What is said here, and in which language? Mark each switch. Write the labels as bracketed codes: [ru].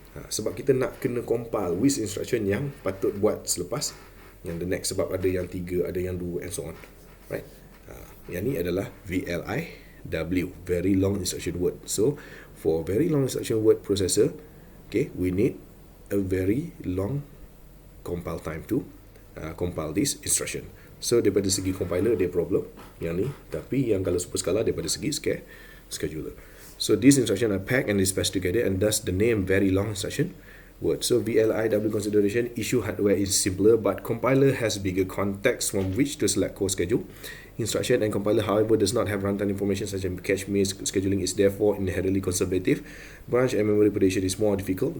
[ms] Sebab kita nak kena compile with instruction yang patut buat selepas yang the next, sebab ada yang 3, ada yang 2 [en] and so on, right? [ms] Yang ni adalah VLIW, very long instruction word. [en] So for very long instruction word processor, okay, we need a very long compile time to compile this instruction. [ms] So daripada segi compiler dia problem yang ni, tapi yang kalau superscala daripada segi scheduler. [en] So these instructions are packed and dispatched together, and thus the name very long instruction word. So VLIW consideration, issue hardware is simpler, but compiler has bigger context from which to select core schedule. Instruction and compiler, however, does not have runtime information such as cache miss. Scheduling is therefore inherently conservative. Branch and memory prediction is more difficult.